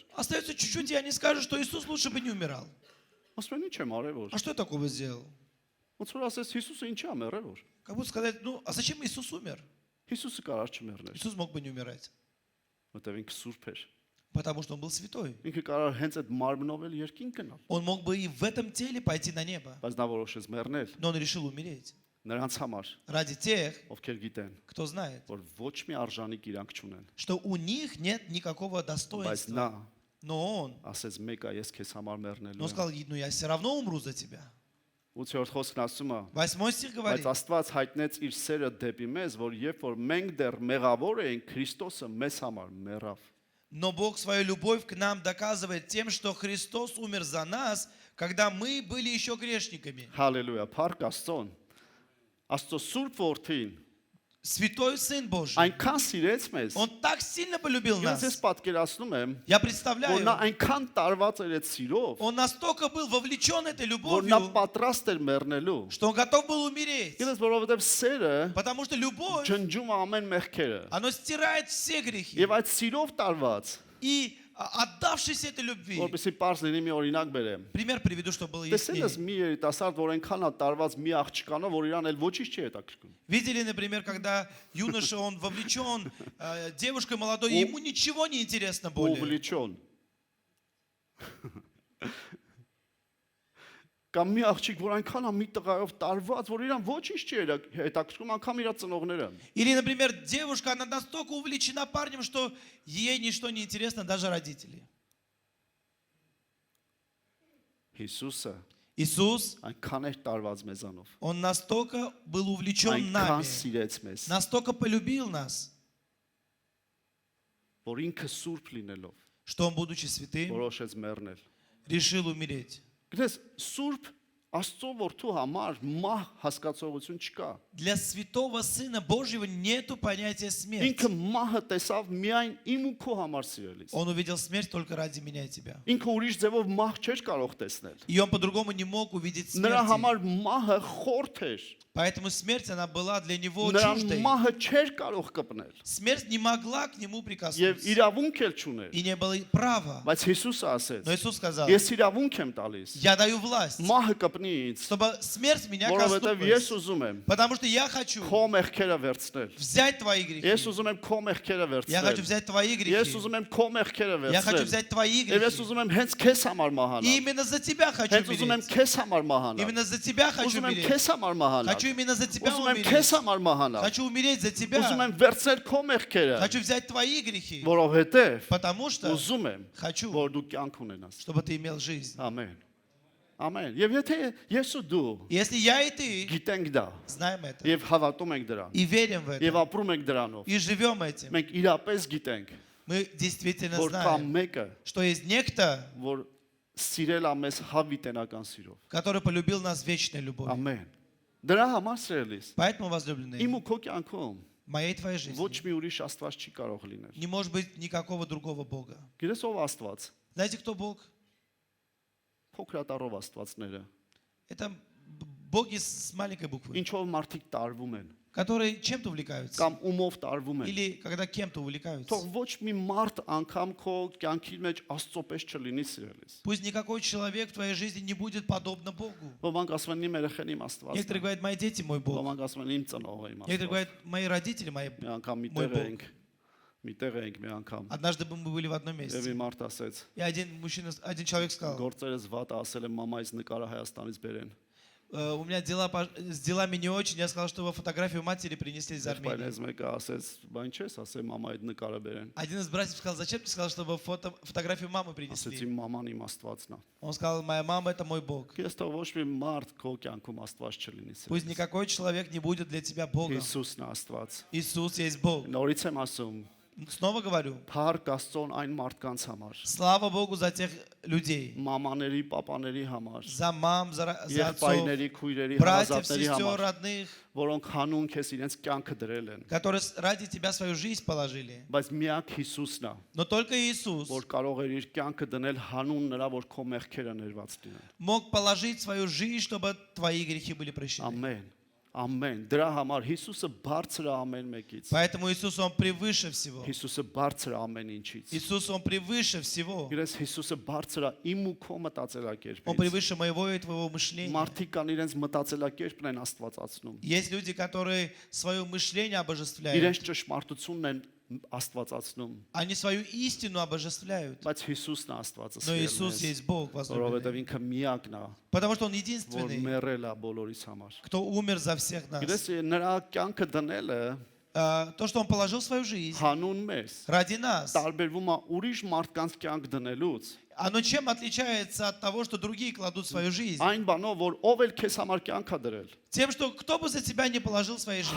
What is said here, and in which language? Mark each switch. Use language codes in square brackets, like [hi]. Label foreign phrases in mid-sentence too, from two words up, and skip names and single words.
[ru] Остается чуть-чуть, и они скажут, что Иисус лучше бы не умирал. [hy] Ասում են ինչ եմ արել որ։ [ru] А что я такого сделал? [hy] Ոնց որ ասես Հիսուսը ինչ է մեռել որ։ [ru] Как будто сказать, ну, а зачем Иисус умер? [hy] Հիսուսը կարար չմեռներ, [ru] Иисус мог бы не умирать, [hy] որտեղ ինքը սուրբ էր։ [ru] потому что Он был святой. [hy] Ինքը կարար հենց այդ մարմնով էլ երկին գնալ, [ru] Он мог бы и в этом теле пойти на небо, [hy] բայց նա որոշեց մեռնել [ru] но Он решил умереть. [hy] նրանց համար, [ru] Ради тех, [hy] ովքեր гитեն, [ru] кто знает, [hy] որ ոչ մի արժանիք իրանք չունեն, [ru] что у них нет никакого [hy] բայց [ru] достоинства. [hy] նա [ru] Но Он, [hy] ասեց մեկը ես քեզ համար [ru] но [hy] մեռնելու [ru] Он [hy] եմ։ [ru] сказал, ну я все равно умру за тебя. [hy] 8-րդ խոսքն ասում է. [ru] 8 стих [hy] Բայց [ru] говорит, [hy] Աստված հայտնեց իր սերը դեպի մեզ, որ երբ որ մենք դեռ մեղավոր էինք, Քրիստոսը մեզ համար մեռավ։ [ru] но Бог свою любовь к нам доказывает тем, что Христос умер за нас, когда мы были еще грешниками. [hy] Հալելույա, փառք Աստծուն։ Աստծո Սուրբ Որդին [ru] Святой Сын Божий, [hy] այնքան սիրեց մեզ։ [ru] Он так сильно полюбил [hy] Ես ես [ru] нас. [hy] պատկերացնում եմ, [ru] Я [hy] որ [ru] представляю, [hy] նա այնքան տարված էր այդ սիրով, [ru] Он настолько был вовлечен этой [hy] որ նա [ru] любовью, [hy] պատրաստ էր մեռնելու։ [ru] что Он готов был умереть. [hy] Գիտես, որովհետև սերը [ru] Потому что любовь, [hy] ջնջում է ամեն մեղքերը։ [ru] оно стирает все грехи. [hy] Եվ այդ սիրով տարված, [ru] И отдавшись этой любви, [hy] որովհետեւ པարզ լինի մի օրինակ բերեմ։ [ru] пример приведу, чтобы было [hy] Տեսել ես [ru] яснее. [hy] մի երիտասարդ, որ այնքան է տարված մի աղջկանով, որ իրան էլ ոչինչ չի հետաքրքրում։ [ru] Видели, например, когда юноша, он вовлечен девушкой молодой, и ему ничего не интересно более. [hy] Увлечен։ Կամ մի աղջիկ, որ այնքան է մի տղայով տարված, որ իրան ոչինչ չի հետաքրքրում, անգամ իր ծնողները։ [ru] Или, например, девушка, она настолько увлечена парнем, что ей ничто не интересно, даже родители. [hy] Հիսուսը [ru] Иисус, [hy] այնքան էր տարված մեզանով։ [ru] Он настолько был увлечен [hy] Այնքան [ru] нами, [hy] սիրեց մեզ, [ru] настолько полюбил нас, [hy] որ ինքը սուրբ լինելով [ru] что Он, будучи святым, [hy] որոշեց մեռնել։ [ru] решил умереть. [hy] Գիտես, սուրբ Աստծո որդու համար մահ հասկացողություն չկա։ [ru] Для святого Сына Божьего нету понятия смерти. [hy] Ինքը մահը տեսավ միայն իմ ու քո համար սիրելիս։ [ru] Он увидел смерть только ради меня и тебя. [hy] Ինքը ուրիշ ձևով մահ չէր կարող տեսնել։ [ru] И он по-другому не мог увидеть [hy] Նրա [ru] смерть. [hy] համար մահը խորթ էր։ [ru] Поэтому смерть, она была для него [hy] Նրան [ru] чуждой. [hy] մահը չէր կարող կպնել։ [ru] Смерть не могла к нему [hy] Եվ [ru] прикоснуться. [hy] իրավունք էլ չուներ։ [ru] И не было права. [hy] Բայց Հիսուսը ասեց. [ru] Но Иисус сказал, [hy] Ես իրավունք եմ տալիս։ [ru] я даю власть, [hy] Մահը կպնի ինձ, [ru] чтобы смерть меня [hy] որովհետև ես [ru] коснулась. [hy] ուզում եմ [ru] Потому что я хочу [hy] քո մեղքերը վերցնել։ [ru] взять твои грехи. [hy] Ես ուզում եմ քո մեղքերը [ru] Я хочу [hy] վերցնել։ [ru] взять твои [hy] Ես [ru] грехи. [hy] ուզում եմ քո մեղքերը [ru] Я хочу [hy] վերցնել։ [ru] взять твои [hy] Եվ ես [ru] грехи. [hy] ուզում եմ հենց քեզ համար [ru] И [hy] մահանալ։ [ru] именно за тебя хочу [hy] Հենց ուզում եմ [ru] умереть. [hy] քեզ համար մահանալ։ [ru] Именно за тебя хочу [hy] Ուզում եմ [ru] умереть. [hy] քեզ համար մահանալ։ [ru] Хочу именно за тебя [hy] Ուզում եմ [ru] умереть. [hy] քեզ համար մահանալ։ [ru] Хочу умереть за [hy] Ուզում [ru] тебя. [hy] եմ վերցնել քո մեղքերը, [ru] Хочу взять твои грехи. [hy] որովհետև [ru] Потому что [hy] ուզում եմ, [ru] хочу, [hy] որ դու կյանք ունենաս։ [ru] чтобы ты имел жизнь. [hy] Ամեն։ Ամեն։ Եվ եթե ես ու դու [ru] Если я и ты [hy] գիտենք դա [ru] знаем это [hy] եւ հավատում ենք դրան [ru] и верим в [hy] եւ [ru] это, [hy] ապրում ենք դրանով, [ru] и живем этим, [hy] մենք իրապես գիտենք, [ru] мы действительно [hy] որ կա [ru] знаем, [hy] մեկը, [ru] что есть некто, [hy] որ սիրել է մեզ հավիտենական սիրով։ [ru] который полюбил нас вечной любовью. [hy] Ամեն։ Դրա համար սիրելիս, [ru] Поэтому, возлюбленные, [hy] իմ ու քո կյանքում [ru] в моей твоей жизни [hy] ոչ մի ուրիշ Աստված չի կարող լինել։ [ru] не может быть никакого другого Бога. [hy] Գիտես ով Աստված։ [ru] Знаете, кто Бог? [hy] Փոքրատարով Աստվածները, [ru] Это боги с маленькой буквы, [hy] ինչով մարդիկ տարվում են, [ru] которые чем-то увлекаются. [hy] կամ ումով տարվում են։ [ru] Или когда кем-то увлекаются. [hy] Թող ոչ մի մարդ անգամ քո կյանքի մեջ Աստծո պես չլինի սիրելիս։ [ru] Пусть никакой человек в твоей жизни не будет подобно Богу. [hy] Ոմանք ասում են իմ երեխեն իմ Աստվածն է։ [ru] Некоторые говорят, мои дети мой Бог. [hy] Ոմանք ասում են իմ ծնողը իմ [ru] Некоторые [hy] Աստվածը։ [ru] говорят, мои родители мои. [hy] Մի անգամ [ru] Мой [hy] միտեղ [ru] Бог. [hy] ենք, միտեղ ենք մի անգամ։ [ru] Однажды мы были в одном [hy] Եվ [ru] месте. [hy] մի մարդ ասեց. [ru] И один мужчина, один человек сказал, [hy] Գործերս վատ է, ասել եմ մամայից նկարը Հայաստանից բերեն։ [ru] у меня дела с делами не очень. Я сказал, что фотографию матери принесли из Армении. [hy] Բայց մեկը ասեց, բան չես, ասել մամայից нկարը бերեն։ [ru] Один из братьев сказал, зачем ты сказал, чтобы фотографию мамы [hy] Ասեց [ru] принесли? [hy] իմ մաման իմ Աստվածն է։ [ru] Он сказал, моя мама это мой Бог. [hy] Ես թող ոչ մի մարդ քո կյանքում Աստված չլինի։ [ru] Пусть никакой человек не будет для тебя Богом. [hy] Հիսուսն է Աստված։ [ru] Иисус есть Бог. [hy] Նորից եմ ասում, [ru] Снова говорю, [hy] Փառք Աստծուն այն մարդկանց համար, [ru] слава Богу за тех людей. [hy] մամաների, papaների համար, [ru] За мам, за отцов, [hy] եղբայրների, քույրերի, [ru] братьев, [hy] հարազատների [ru] сестер, [hy] համար, [ru] родных, [hy] որոնք հանուն քեզ իրենց կյանքը դրել են։ [ru] которые ради тебя свою жизнь положили. [hy] Բայց միակ Հիսուսն է, [ru] Но только Иисус [hy] որ կարող էր իր կյանքը դնել հանուն նրա, որ քո մեղքերը ներված լինեն։ [ru] мог положить свою жизнь, чтобы твои грехи были прощены. [hy] Ամեն։ Ամեն։ Դրա համար Հիսուսը բարձր է ամեն մեկից։ [ru] Поэтому Иисус, Он превыше всего. [hy] Հիսուսը բարձր է ամեն ինչից։ [ru] Иисус, Он превыше всего. [hy] Իրես Հիսուսը բարձր է իմ ու քո [ru] Он [hy] մտածելակերպից։ [ru] превыше моего и твоего мышления. [hy] Մարդիկ կան իրենց մտածելակերպն են Աստվածացնում։ [ru] Есть люди, которые свое мышление [hy] Իրենց [ru] обожествляют. [hy] ճշմարտությունն են Աստվածացնում։ [ru] Они свою истину обожествляют. [hy] Բայց Հիսուսն է Աստվածը [ru] Но Иисус [hy] սիրել [ru] есть Бог, [hy] մեզ, որովհետև [ru] возлюбленный. [hy] ինքը միակն է, [ru] Потому что Он [hy] որ [ru] единственный, [hy] մեռել է բոլորիս համար։ [ru] кто умер за всех нас. [hy] Գիտես, նրա կյանքը դնելը [ru] То, что Он положил свою жизнь [hy] հանուն մեզ [ru] ради нас, [hy] տարբերվում է ուրիշ մարդկանց կյանք դնելուց։ [ru] оно чем отличается от того, что другие кладут свою жизнь? [hy] Այն բանով, որ ով էլ քեզ համար կյանք է դրել, [ru] Тем, что кто бы за тебя не положил своей жизни,